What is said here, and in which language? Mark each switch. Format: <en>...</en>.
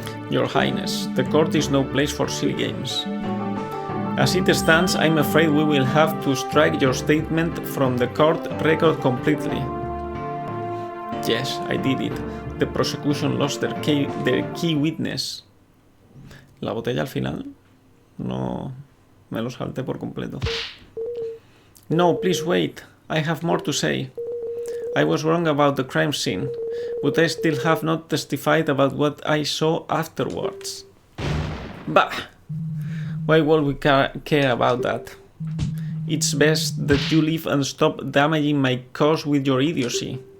<en>Your Highness, the court is no place for silly games. As it stands, I'm afraid we will have to strike your statement from the court record completely. Yes, I did it. The prosecution lost their key witness.</en> <es>La botella al final. No, me lo salté por completo.</es> <en>No, please wait. I have more to say. I was wrong about the crime scene, but I still have not testified about what I saw afterwards. Bah! Why would we care about that? It's best that you leave and stop damaging my cause with your idiocy.</en>